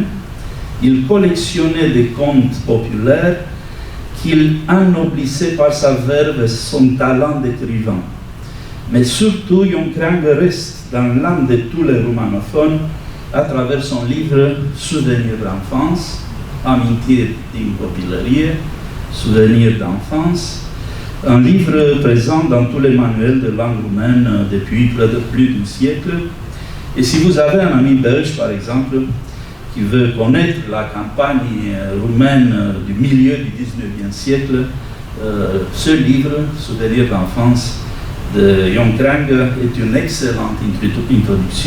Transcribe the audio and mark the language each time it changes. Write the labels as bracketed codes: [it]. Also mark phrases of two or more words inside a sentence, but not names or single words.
[fr] Il collectionnait des contes populaires qu'il ennoblissait par sa verve et son talent d'écrivain. Mais surtout, Ion Creangă reste dans l'âme de tous les roumanophones à travers son livre Souvenirs d'enfance, Amintiri din copilărie, Souvenirs d'enfance, un livre présent dans tous les manuels de langue roumaine depuis plus d'un siècle. Et si vous avez un ami belge, par exemple, qui veut connaître la campagne roumaine du milieu du 19e siècle, ce livre, Souvenirs d'enfance, de Jon Krang est une excellente introduction.